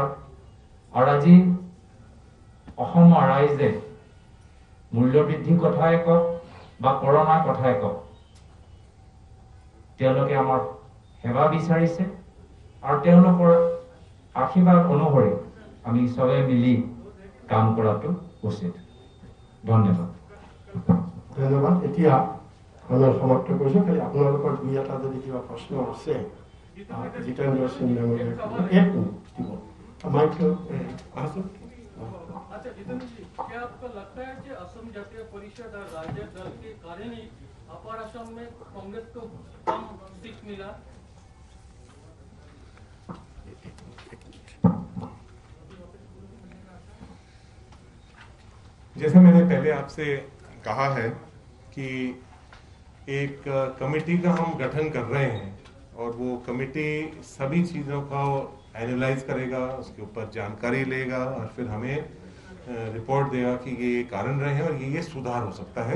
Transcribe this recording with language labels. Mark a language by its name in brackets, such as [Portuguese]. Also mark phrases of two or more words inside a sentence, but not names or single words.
[Assamese] আৰু আজি অসমৰ ৰাইজে মূল্যবৃদ্ধি কথাই কওক বা কৰোণাৰ কথাই কওক, তেওঁলোকে আমাৰ সেৱা বিচাৰিছে আৰু তেওঁলোকৰ আশীৰ্বাদ অনুসৰি আমি সবে মিলি কাম কৰাটো উচিত। ধন্যবাদ। ধন্যবাদ। এতিয়া আমি সমাপ্ত কৰিছোঁ। খালি আপোনালোকৰ দুই এটা যদি কিবা প্ৰশ্ন আছে জিতেন্দ্ৰ সিং ডাঙৰীয়াক এক মিনিট দিব। [Hindi] माइक्रो अच्छा जितेंद्र जी, क्या आपको लगता है कि असम जातीय परिषद और राज्य दल के कारण ही अपर असम में कांग्रेस को कम सीट मिला? जैसा मैंने पहले आपसे कहा है कि एक कमेटी का हम गठन कर रहे हैं और वो कमेटी सभी चीज़ों का एनालाइज करेगा, उसके ऊपर जानकारी लेगा और फिर हमें रिपोर्ट देगा कि ये कारण रहे हैं और ये सुधार हो सकता है।